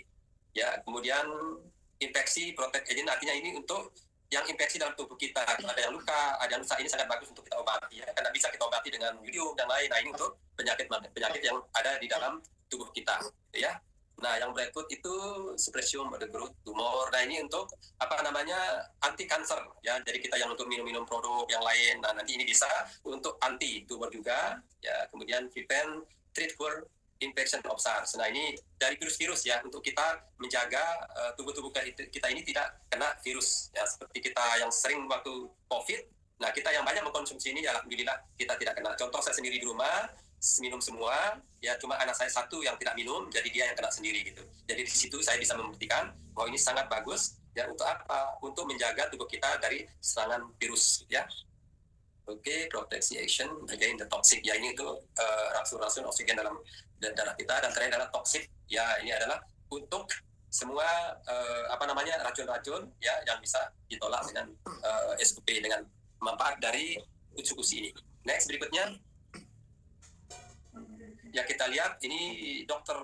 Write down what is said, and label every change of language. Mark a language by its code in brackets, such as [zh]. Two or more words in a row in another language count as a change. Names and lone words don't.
[id] Ya, kemudian infeksi [en] protect agent [id] artinya ini untuk yang infeksi dalam tubuh kita, ada yang luka, ada yang rusak, ini sangat bagus untuk kita obati ya, karena bisa kita obati dengan yodium dan lain. Nah, ini untuk penyakit yang ada di dalam tubuh kita gitu ya. [en] Nah, yang berikut itu suppression of the growth tumor. [id] Nah, ini untuk anti kanker ya. Jadi kita yang untuk minum produk yang lain. Nah, nanti ini bisa untuk anti tumor juga ya. [en] Kemudian prevent treat for infection of SARS. [id] Nah, ini dari virus-virus ya, untuk kita menjaga tubuh-tubuh kita ini tidak kena virus ya, seperti kita yang sering waktu COVID. Nah, kita yang banyak mengkonsumsi ini ya, alhamdulillah kita tidak kena. Contoh saya sendiri di rumah minum semua ya, cuma anak saya satu yang tidak minum, jadi dia yang kena sendiri gitu. Jadi di situ saya bisa membuktikan bahwa ini sangat bagus ya. Untuk apa? Untuk menjaga tubuh kita dari serangan virus ya. Oke, [en] protection against the toxic [id] ya, ini untuk racun-racun oksigen dalam darah kita. Dan terakhir adalah toxic ya, ini adalah untuk semua racun-racun ya yang bisa ditolak dengan SOP, dengan manfaat dari Utsukushi ini. Next berikutnya ya, kita lihat ini Dr.